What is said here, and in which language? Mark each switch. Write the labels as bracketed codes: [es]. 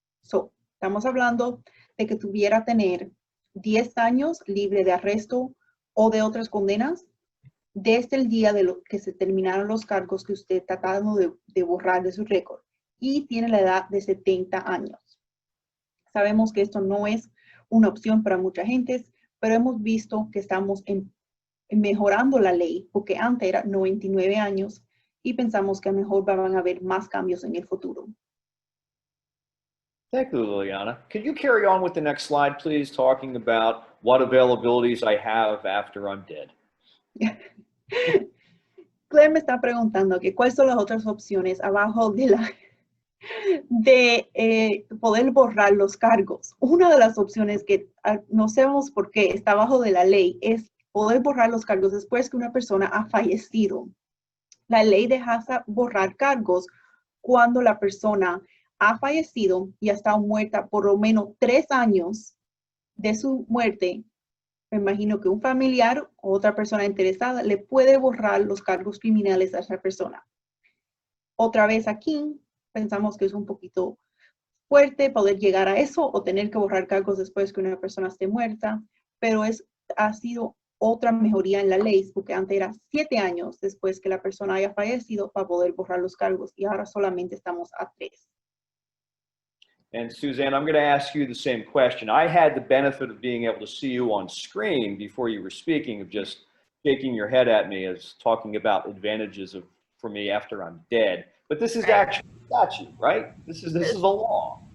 [es] Estamos hablando de que tuviera tener 10 años libre de arresto o de otras condenas desde el día de que se terminaron los cargos que usted está tratando de borrar de su récord y tiene la edad de 70 años. Sabemos que esto no es una opción para mucha gente, pero hemos visto que estamos mejorando la ley porque antes era 99 años y pensamos que a lo mejor van a haber más cambios en el futuro. [en] Thank you, Liliana. Could you carry on with the next slide, please, talking about what availabilities I have after I'm dead? [es] Claire me está preguntando que cuáles son las otras opciones abajo de poder borrar los cargos. Una de las opciones que no sabemos por qué está abajo de la ley es poder borrar los cargos después que una persona ha fallecido. La ley deja borrar cargos cuando la persona ha fallecido y ha estado muerta por lo menos 3 años de su muerte. Me imagino que un familiar o otra persona interesada le puede borrar los cargos criminales a esa persona. Otra vez aquí, pensamos que es un poquito fuerte poder llegar a eso o tener que borrar cargos después que una persona esté muerta, pero ha sido otra mejoría en la ley, porque antes era 7 años después que la persona haya fallecido para poder borrar los cargos y ahora solamente estamos a 3. [en] And Suzanne, I'm going to ask you the same question. I had the benefit of being able to see you on screen before you were speaking, of just shaking your head at me as talking about advantages for me after I'm dead. But this is actually a statute, right? This is a law.